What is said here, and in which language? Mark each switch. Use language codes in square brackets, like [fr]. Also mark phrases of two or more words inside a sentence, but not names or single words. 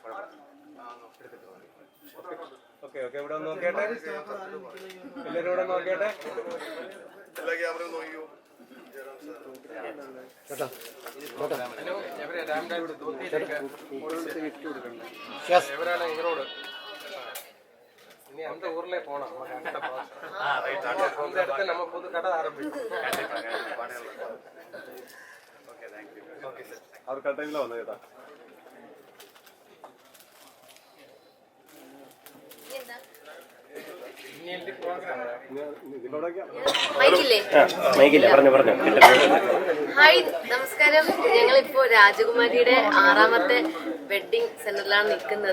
[ml] ഓക്കെ ഇവിടെ ഒന്ന് നോക്കിയാട്ടെ, എല്ലാവരും ഇവിടെ നോക്കിയാട്ടെ. എല്ലാ ക്യാമറയും നോക്കിയോ ഇവരോട് ഇനി [ta] அந்த ஊர்ல போனோம் அந்த இடத்துல நம்ம புது கடை ஆரம்பிக்கும். ஓகே சார், அவர் கரெக்ட் வந்தது கேட்டா [ml] ഹായ്, നമസ്കാരം. ഞങ്ങളിപ്പോ രാജകുമാരിയുടെ 6ാമത്തെ വെഡിങ് സെന്ററിലാണ് നിൽക്കുന്നത്.